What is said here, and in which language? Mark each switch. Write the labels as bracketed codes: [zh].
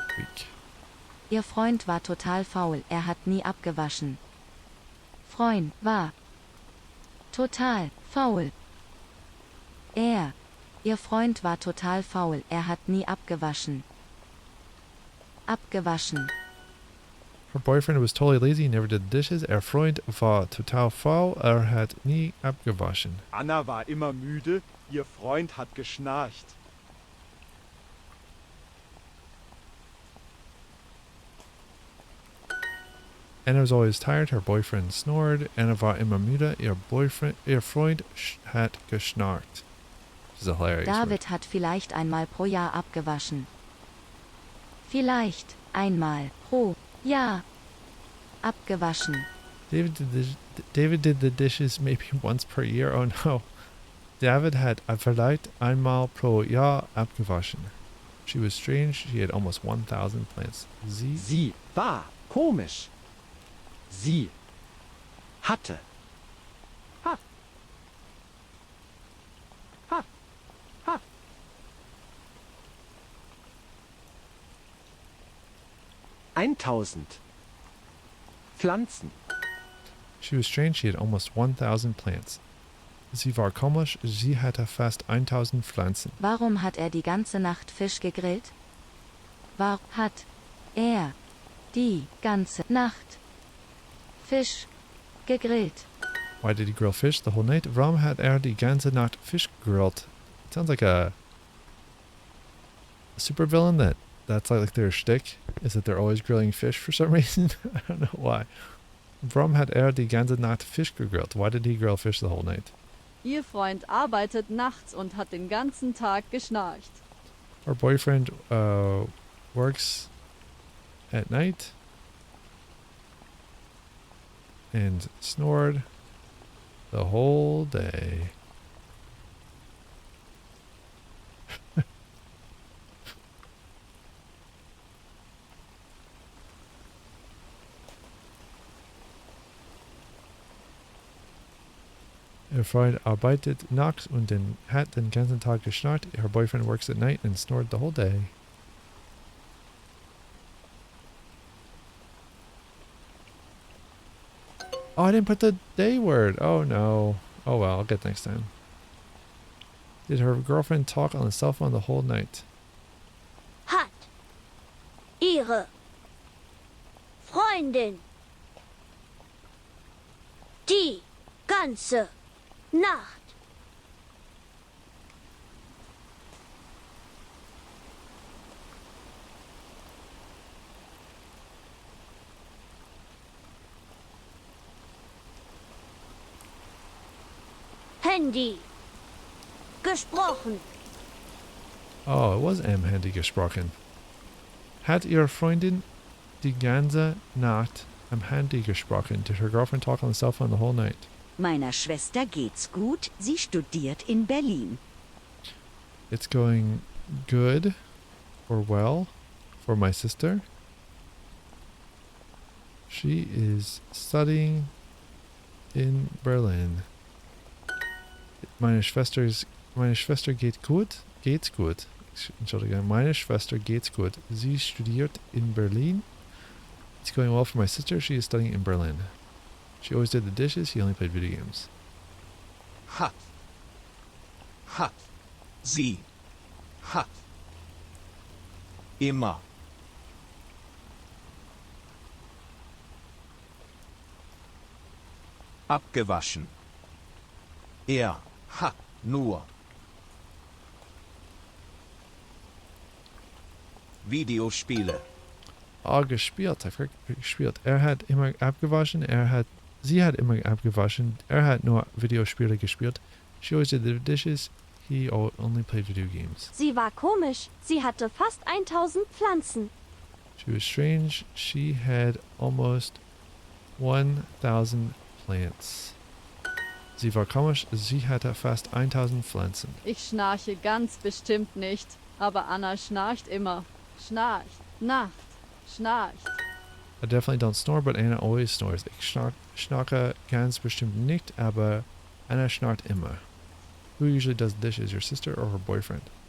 [en] Week. [de] Ihr Freund war total faul, er hat nie abgewaschen. Freund war total faul. Ihr Freund war total faul, er hat nie abgewaschen. Abgewaschen. [en] Her boyfriend was totally lazy, he never did the dishes. [de] Freund war total faul, hat nie abgewaschen. Anna war immer müde, ihr Freund hat geschnarcht. [en] Anna was always tired, her boyfriend snored. [de] Anna war immer müde, ihr Freund hat geschnarcht. [en] This is a hilarious word. [de] David hat vielleicht einmal pro Jahr abgewaschen. Vielleicht einmal pro Jahr abgewaschen. [en] David did the dishes maybe once per year. Oh no. [de] David hat vielleicht einmal pro Jahr abgewaschen. [en] She was strange. She had almost 1,000 plants. [de] Sie war komisch. Sie hatte. Ha. Ha. Ha. Eintausend Pflanzen. [en] She was strange. She had almost 1,000 plants. [de] Sie war komisch. Sie hatte fast 1,000 Pflanzen. Warum hat er die ganze Nacht Fisch gegrillt? Warum hat er die ganze Nacht Fisch gegrillt? [en] Why did he grill fish the whole night? [de] Warum hat die ganze Nacht Fisch gegrillt? [en] Sounds like a supervillain that's like their shtick, is that they're always grilling fish for some reason. I don't know why. [de] Warum hat die ganze Nacht Fisch gegrillt? [en] Why did he grill fish the whole night? [de] Ihr Freund arbeitet nachts und hat den ganzen Tag geschnarcht. [en] Her boyfriend works at night and snored the whole day. [de] Ihr Freund arbeitet nachts und hat den ganzen Tag geschnarcht. [en] Her boyfriend works at night and snored the whole day. Oh, I didn't put the day word. Oh no. Oh well, I'll get next time. Did her girlfriend talk on the cell phone the whole night? [de] Hat ihre Freundin die ganze Nacht Handy gesprochen? [en] Oh, it was [de] Handy gesprochen. Hat ihre Freundin die ganze Nacht am Handy gesprochen? [en] Did her girlfriend talk on the cell phone the whole night? [de] Meiner Schwester geht's gut. Sie studiert in Berlin. [en] It's going good or well for my sister. She is studying in Berlin. [de] Meine Schwester geht gut. Geht's gut. Entschuldige. Meine Schwester geht's gut. Sie studiert in Berlin. [en] It's going well for my sister. She is studying in Berlin. She always did the dishes. He only played video games. [de] Hat. Hat. Sie. Hat. Immer. Abgewaschen. Er hat nur Videospiele. Ah, gespielt. Ich gespielt. Er hat immer abgewaschen. Sie hat immer abgewaschen. Er hat nur Videospiele gespielt. [en] She always did the dishes. He only played video games. [de] Sie war komisch. Sie hatte fast 1000 Pflanzen. [en] She was strange. She had almost 1000 plants. [de] Sie war komisch. Sie hatte fast 1000 Pflanzen. Ich schnarche ganz bestimmt nicht, aber Anna schnarcht immer. Schnarcht, Nacht, schnarcht. [en] I definitely don't snore, but Anna always snores. [de] Ich schnarche ganz bestimmt nicht, aber Anna schnarcht immer. [en] Who usually does the dishes, your sister or her boyfriend?